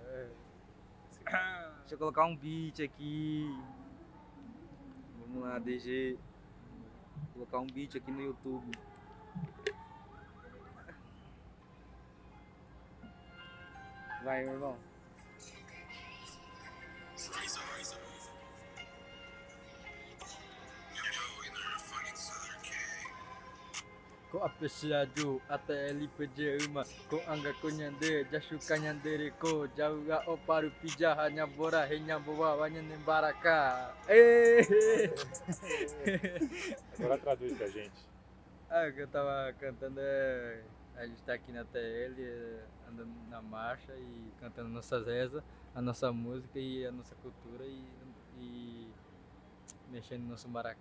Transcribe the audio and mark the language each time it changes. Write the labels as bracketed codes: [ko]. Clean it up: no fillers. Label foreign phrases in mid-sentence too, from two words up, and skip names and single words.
[pt] Deixa eu colocar um beat aqui. Vamos lá, DG. Vou colocar um beat aqui no YouTube. Vai, meu irmão. [gn] Ko apesiadu ATL uma ko angga ko nyande jasuka nyandere ko jauga oparu pija hanya bora henya boa wanya nembaraka. [pt] Agora traduz pra gente. O que eu tava cantando a gente tá aqui na TL, andando na marcha e cantando nossas rezas, a nossa música e a nossa cultura e mexendo no nosso maracá.